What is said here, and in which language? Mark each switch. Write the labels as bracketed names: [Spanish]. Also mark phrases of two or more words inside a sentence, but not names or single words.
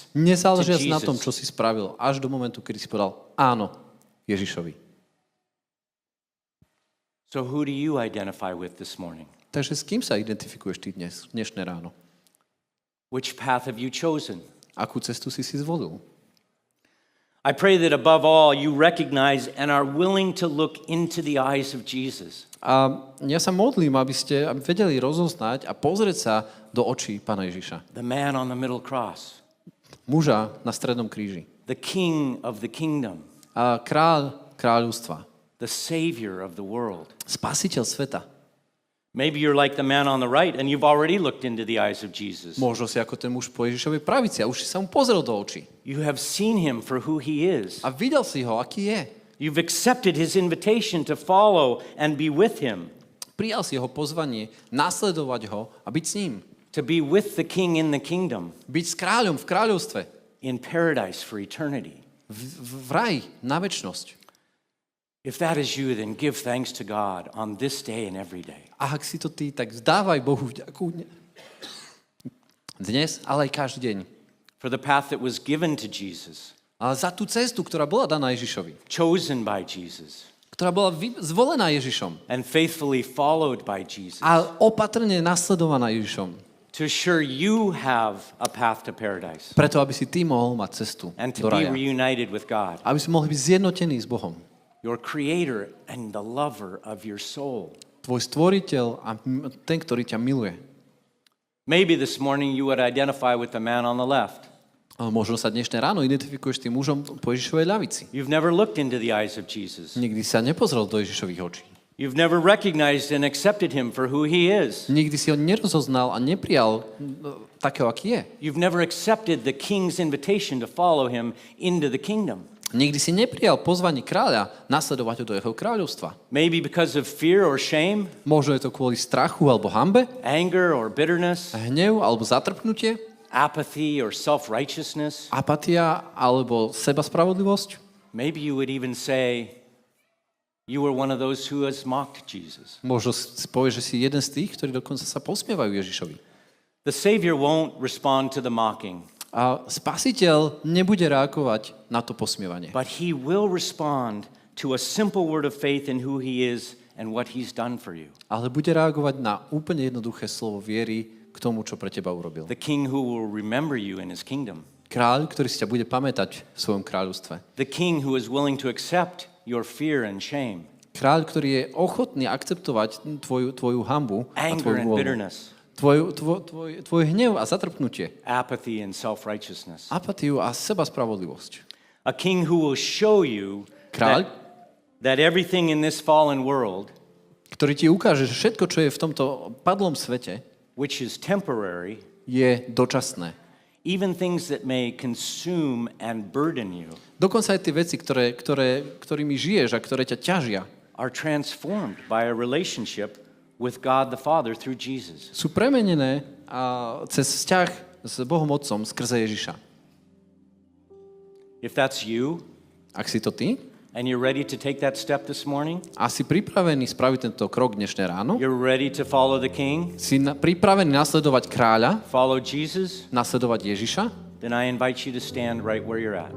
[Slovak] Nezáleží to na tom, Jesus. čo si spravil, až do momentu, kedy si povedal áno Ježišovi. [English] So who do you identify with this morning? [Slovak] Takže s kým sa identifikuješ ty dnešné ráno? [English] Which path have you chosen? [Slovak] Akú cestu si zvolil? [English] I pray that above all you recognize and are willing to look into the eyes of Jesus. [Slovak] A ja sa modlím, aby vedeli rozoznať a pozrieť sa do očí Pána Ježiša. [English] The man on the middle cross, [Slovak] Muža na strednom kríži. [English] the king of the kingdom, [Slovak] A kráľovstva. [English] the savior of the world. [Slovak] Spasiteľ sveta. [English] Maybe you're like the man on the right and you've already looked into the eyes of Jesus. [Slovak] Možno si ako ten muž po Ježišovej pravici a už si sa mu pozrel do očí. [English] You have seen him for who he is. [Slovak] A videl si ho, aký je. [English] You've accepted his invitation to follow and be with him, [Slovak] Prijal si jeho pozvanie, nasledovať ho a byť s ním. [English] to be with the king in the kingdom, [Slovak] Byť s kráľom v kráľovstve. [English] in paradise for eternity. [Slovak] V raji, na večnosť. [English] If that is you, then give thanks to God on this day and every day. [Slovak] A ak si to ty, tak vzdávaj Bohu vďaku dnes, ale aj každý deň. [English] For the path that was given to Jesus, [Slovak] Ale za tú cestu, ktorá bola daná Ježišovi. [English] chosen by Jesus, [Slovak] Ktorá bola zvolená Ježišom. [English] and faithfully followed by Jesus, [Slovak] A opatrne nasledovaná Ježišom. [English] to assure you have a path to paradise [Slovak] Preto, aby si ty mohol mať cestu [English] and to [Slovak] do [English] be [Slovak] raja. [English] reunited with God, [Slovak] Aby si mohli byť zjednotení s Bohom. [English] your creator and the lover of your soul. [Slovak] Tvoj stvoriteľ a ten, ktorý ťa miluje. [English] Maybe this morning you would identify with the man on the left. [Slovak] A možno sa dnešné ráno identifikuješ s tým mužom po Ježišovej ľavici. [English] You've never looked into the eyes of Jesus. [Slovak] Nikdy sa nepozrel do Ježišových očí. [English] You've never recognized and accepted him for who he is. [Slovak] Nikdy si ho nerozoznal a neprijal takého, aký je. [English] You've never accepted the king's invitation to follow him into the kingdom. [Slovak] Nikdy si neprijal pozvanie kráľa nasledovať ho do jeho kráľovstva. [English] Maybe because of fear or shame, [Slovak] Možno je to kvôli strachu alebo hanbe, [English] anger or bitterness, [Slovak] hnev alebo zatrpnutie, [English] apathy or self-righteousness. [Slovak] apatia alebo sebaspravodlivosť. [English] Maybe you would even say you were one of those who has mocked Jesus. [Slovak] Možno si povieš, že si jeden z tých, ktorí dokonca sa posmievajú Ježišovi. [English] The Savior won't respond to the mocking, [Slovak] A spasiteľ nebude reagovať na to posmievanie. [English] but he will respond to a simple word of faith in who he is and what he's done for you. [Slovak] Ale bude reagovať na úplne jednoduché slovo viery k tomu, čo pre teba urobil. [English] The king who will remember you in his kingdom. [Slovak] Kráľ, ktorý si ťa bude pamätať v svojom kráľovstve. [English] The king who is willing to accept your fear and shame. [Slovak] Kráľ, ktorý je ochotný akceptovať tvoju hanbu a [English] anger [Slovak] tvoju [English] and [Slovak] vôľu. [English] bitterness, [Slovak] Tvoj hnev a zatrpnutie. [English] apathy and self-righteousness. [Slovak] Apatiu a sebaspravodlivosť. [English] A king who will show you [Slovak] Kráľ, [English] that everything in this fallen world, [Slovak] ktorý ti ukáže, že všetko, čo je v tomto padlom svete, [English] which is temporary, [Slovak] je dočasné. [English] even things that may consume and burden you, [Slovak] Dokonca aj tie veci, ktorými žiješ a ktoré ťa ťažia, [English] are transformed by a relationship with God the Father through Jesus. [Slovak] sú premenené cez vzťah s Bohom Otcom skrze Ježiša. [English] If that's you, [Slovak] Ak si to ty [English] and you're ready to take that step this morning, [Slovak] a si pripravený spraviť tento krok dnešné ráno, [English] you're ready to follow the King, [Slovak] si pripravený nasledovať kráľa, [English] follow Jesus, [Slovak] nasledovať Ježiša, [English] then I invite you to stand right where you're at.